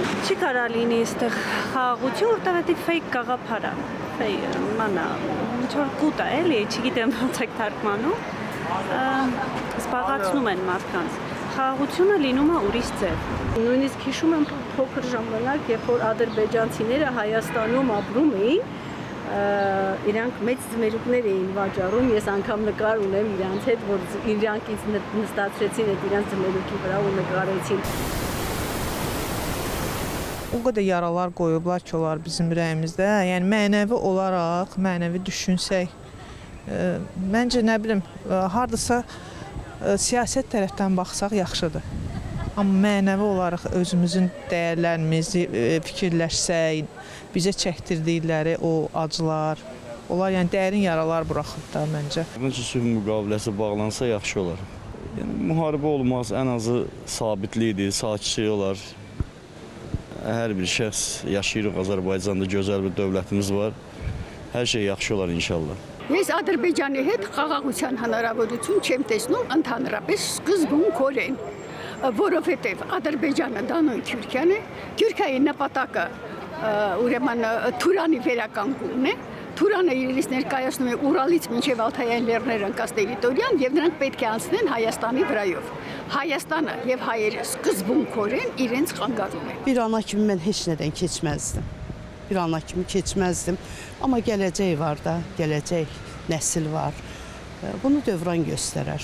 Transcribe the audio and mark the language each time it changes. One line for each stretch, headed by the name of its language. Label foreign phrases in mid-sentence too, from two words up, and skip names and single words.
Armenian: Չի կարա լինի այստեղ խաղաղություն, որտեղի fake գաղափար է։ Մանա, ինչ որ կուտ է, էլի, չգիտեմ ոնց եք թարգմանում։ Զբաղացնում են մարդկանց։ Խաղաղությունը լինում է ուրիշ ձև։ Նույնիսկ հիշում եմ փոքր ժամանակ, երբ որ ադրբեջանցիները Հայաստանում ապրում էին, իրանք մեծ ձմերուկներ էին վաճառում, ես անգամ նկար ունեմ իրանց հետ, որ իրանք ինձ նստացրեցին այդ իրանց ձմերուկի վրա ու նկարեցին։
Azerbaijani: O qədər yaralar qoyublar ki, onlar bizim ürəyimizdə. Yəni mənəvi olaraq, mənəvi düşünsək, məncə nə bilim, hardasa siyasət tərəfdən baxsaq yaxşıdır. Amma mənəvi olaraq özümüzün dəyərlərimizi fikirləşsək, bizə çəkdirdikləri o acılar, onlar yəni dərin yaralar buraxıb da məncə. Məncə sülh müqaviləsi bağlansa yaxşı olar. Yəni müharibə olmaz, ən azı sabitlikdir, sakitlik olar. Hər bir şəxs yaşayırıq Azərbaycanda, gözəl bir dövlətimiz var. Hər şey yaxşı olar inşallah.
Armenian: Ես Ադրբեջանի հետ խաղաղության հնարավորություն չեմ տեսնում ընդհանրապես սկզբունքորեն, որովհետև Ադրբեջանը դա նույն Թուրքիան է, Թուրքիայի նպատակը ուրեմն Թուրանի վերականգնումն է, Թուրանը իրենից ներկայացնում է Ուրալից մինչև Ալթայան լեռներ ընկած տերիտորիան եւ նրանք պետք է անցնեն Հայաստանի վրայով։ Հայաստանը եւ հայերը սկզբունքորեն իրենց խանգարում են։
Azerbaijani: Bir ana kimi mən heç nədən keçməzdim. Bir ana kimi keçməzdim. Amma gələcək var da, gələcək nəsil var. Bunu dövran göstərər.